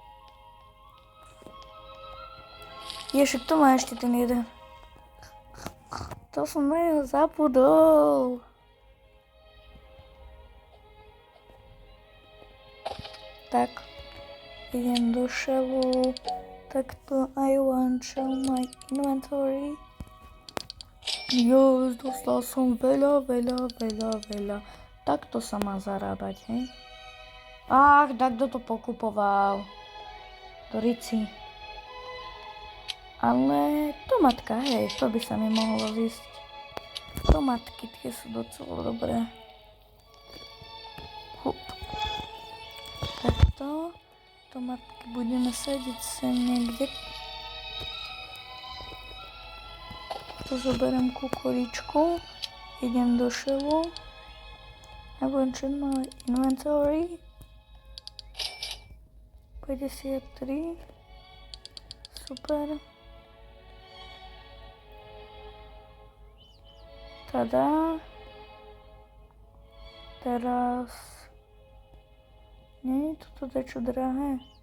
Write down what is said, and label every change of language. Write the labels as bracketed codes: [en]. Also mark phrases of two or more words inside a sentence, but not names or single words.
[sk] Však tu má ešte ten jeden. To som na jeho zabudol. Tak, idem do šelu. [en] Takto I want show my inventory. [sk] Yes, dostal som veľa. Takto sa má zarábať, hej? Ach, tak kto to pokupoval? To Rici. Ale tomatka, hej, to by sa mi mohlo zísť. Tomatky, tie sú docela dobré. Hup. Takto. Tomatky budeme sadiť sem niekde. Tu zoberiem kukuričku. Idem do šelu. [en] I want to check my inventory. [sk] 53. Super. Tada. Teraz. Nie je toto dačo drahé.